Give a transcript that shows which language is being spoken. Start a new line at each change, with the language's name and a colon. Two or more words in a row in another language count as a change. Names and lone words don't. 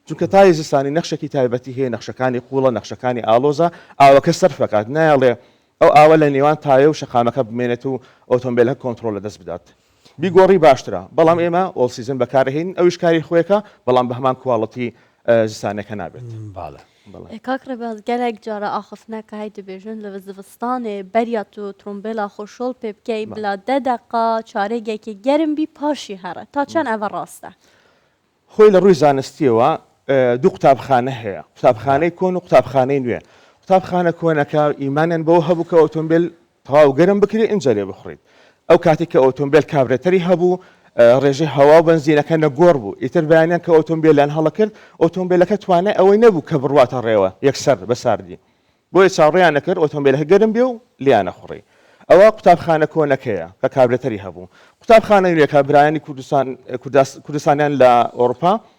Central Kurdish: چونکە تای زستانی نەخشێکی تایبەتی هەیە نەخشەکانی قوڵە نەخشەکانی ئالۆزە ئاوەکە سەرفەکات نایڵێ ئەو ئاوە لە نێوان تایە و شەقامەکە بمێنێت و ئۆتۆمبیلەکە کۆنتترۆل لە دەست بدات بیگۆڕی باشترە بەڵام ئێمە
English: all season
Central Kurdish: بەکارهێن ئەویش کاری خۆیەکە بەڵام بە هەمان کواڵەتی زستانەکە نابێت
Kurdish: کاکڕێ باز gelek cara axifneka hey dibêjin li zivistanê beriya tu trombêla xwe şol pê bikey bila 10 deqa çaregekî gerim bî paşî here ta çend ev rast e
Central Kurdish: خۆی لە ڕووی زانستیەوە دوو قوتابخانە هەیە قوتابخانەی کۆن و قوتابخانەی نوێ قوتابخانە کۆنەکە ئیمانیان بەوە هەبوو کە ئۆتۆمبیل تەواو گەرم بکرێت ئینجا لێ بخڕیت ئەو کاتێک کە ئۆتۆمبیل کابرێتەری هەبوو ڕێژەی هەوا و بنزینەکە نەگۆڕ بوو ئیتر بەیانیان کە ئۆتۆمبیلیان هەڵەکرد ئۆتۆمبیلەکە توانای ئەوەی نەبوو کە بڕواتە ڕێوە یەکسەر بەساردی بۆیە چاڕێیان نەکرد ئۆتۆمبیلەکە گەرم بێ و لیانە خوڕی ئەوە قوتابخانە کۆنەکەیە کە کابرێتەری هەبوو قوتابخانە نوێکە برایانی کوردستانیان لە ئەوروپا